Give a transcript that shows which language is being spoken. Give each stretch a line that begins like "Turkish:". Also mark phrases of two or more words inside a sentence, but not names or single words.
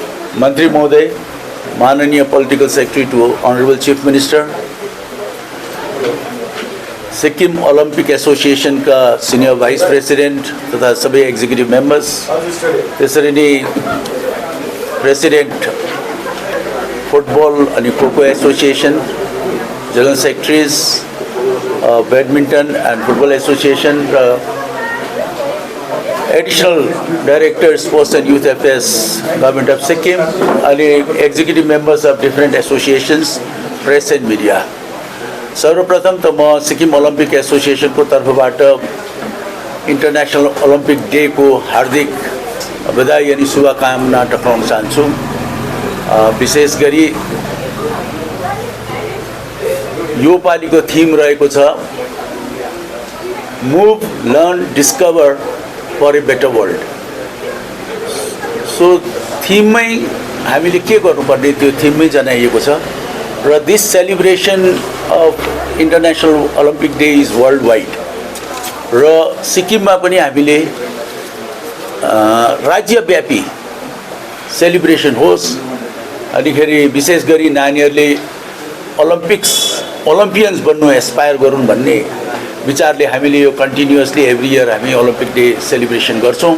Nepali: मन्त्री महोदय, माननीय
English: Political Secretary to Honorable Chief Minister, सिक्किम ओलंपिक एसोसिएशन का senior vice president
Hindi: तथा सभी
English: executive members,
Nepali: त्यसरी नै
English: president football अनि kho-kho association, general secretaries badminton and football association, additional director sports and youth affairs government of Sikkim अनि executive members of different associations, press and media.
Nepali: सर्वप्रथम त म सिक्किम ओलंपिक एसोसिएशन को तर्फबाट इंटरनेशनल ओलंपिक डे को हार्दिक बधाई अनि शुभकामना टक्राउन चाहन्छु। विशेष गरी यो पालिको थीम रहेको छ
English: मूव लर्न डिस्कभर फर ए बेटर वर्ल्ड।
Nepali: सो थीममै हामीले के गर्नुपर्ने त्यो थीममै जनाइएको छ र
English: दिस सेलिब्रेसन अफ इंटरनेशनल ओलंपिक डे इज वर्ल्ड वाइड
Nepali: र सिक्किममा पनि हामीले राज्यव्यापी सेलिब्रेसन होस्। अनिखेरि विशेष गरी नानीहरूले ओलम्पियन्स बन्नु एस्पायर गरून् भन्ने विचारले हामीले यो
English: continuously every year
Nepali: हामी
English: Olympic Day celebration
Nepali: गर्छौं।